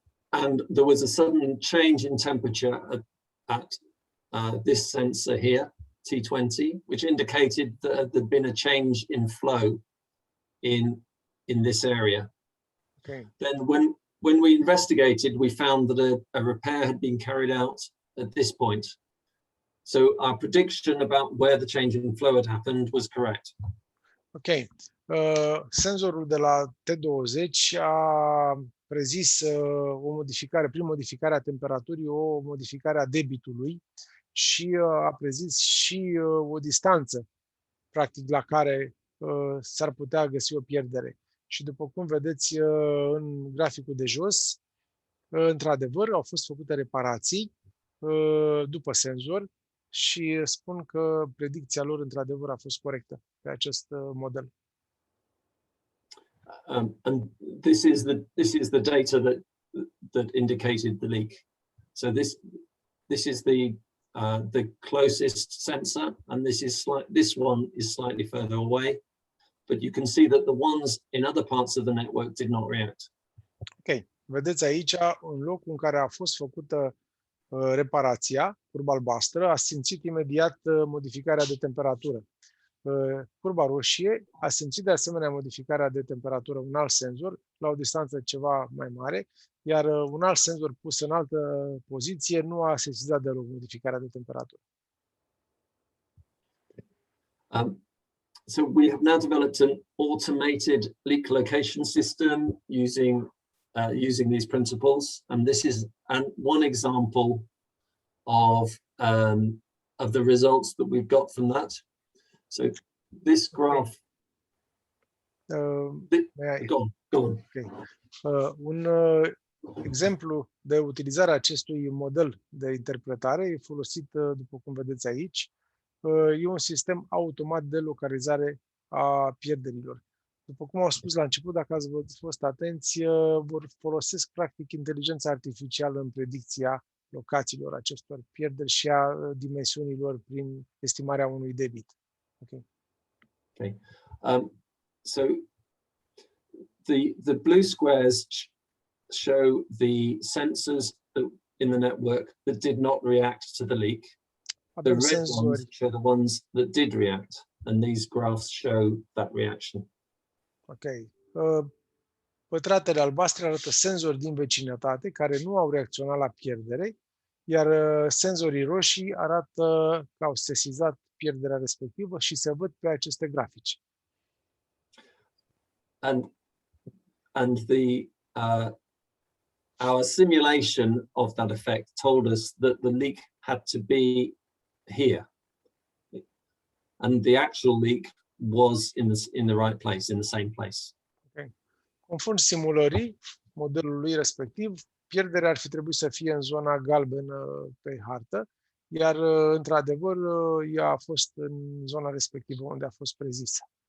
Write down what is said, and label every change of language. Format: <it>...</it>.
<en>And there was a sudden change in temperature at this sensor here, T20, which indicated that there'd been a change in flow in this area. Okay. Then when we investigated, we found that a repair had been carried out at this point. So our prediction about where the change in flow had happened was correct. Ok.</en> <ro>Senzorul de la T20 a prezis o modificare, prin modificarea temperaturii, o modificare a debitului și a prezis și o distanță, practic, la care s-ar putea găsi o pierdere. Și după cum vedeți în graficul de jos, într-adevăr, au fost făcute reparații după senzor și spun că predicția lor, într-adevăr, a fost corectă pe acest model.</ro> <en>And this is the data that indicated the leak. So this is the closest sensor, and this one is slightly further away. But you can see that the ones in other parts of the network did not react. Ok.</en> <ro>Vedeți aici un loc în care a fost făcută reparația, curba albastră, a simțit imediat modificarea de temperatură. Curba roșie a simțit de asemenea modificarea de temperatură, un alt senzor, la o distanță ceva mai mare, iar un alt senzor pus în altă poziție nu a sesizat deloc modificarea de temperatură.</ro> <en>So we have now developed an automated leak location system using these principles, and this is one example of the results that we've got from that. So this graph. Go on. Okay.</en> <ro>Un exemplu de utilizare a acestui model de interpretare e folosit, după cum vedeți aici. E un sistem automat de localizare a pierderilor. După cum au spus la început, dacă ați fost atenți, folosesc practic inteligența artificială în predicția locațiilor acestor pierderi și a dimensiunilor prin estimarea unui debit. Okay.</ro> <en>So the blue squares show the sensors in the network that did not react to the leak. The red ones show the ones that did react, and these graphs show that reaction. Ok.</en> <ro>Pătratele albastre arată senzori din vecinătate care nu au reacționat la pierdere, iar senzorii roșii arată că au sesizat pierderea respectivă și se văd pe aceste grafici.</ro> <en>And our simulation of that effect told us that the leak had to be here. and the actual leak was in the right place, in the same place. Okay.</en> <ro>Conform simulării modelului respectiv, pierderea ar fi trebuit să fie în zona galbenă pe hartă, iar într-adevăr ea a fost în zona respectivă unde a fost prezisă.</ro>